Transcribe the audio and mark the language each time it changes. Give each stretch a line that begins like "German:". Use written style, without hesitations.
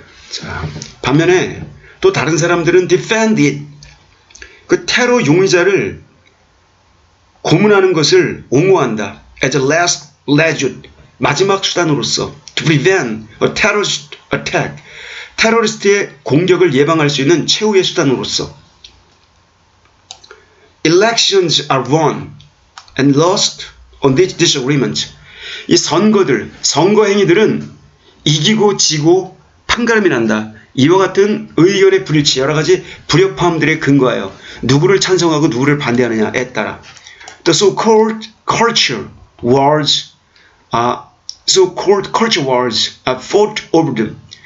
Korean: 자, 반면에 또 다른 사람들은
English: defend it,
Korean: 그 테러 용의자를 고문하는 것을 옹호한다.
English: as a last resort,
Korean: 마지막 수단으로서
English: to prevent a terrorist attack,
Korean: 테러리스트의 공격을 예방할 수 있는 최후의 수단으로서.
English: Elections are won and lost on this disagreement.
Korean: 이 선거들, 선거 행위들은 이기고 지고 판가름이 난다. 이와 같은 의견의 불일치, 여러 가지 불협화음들에 근거하여 누구를 찬성하고 누구를 반대하느냐에 따라
English: the so-called culture wars are fought over them.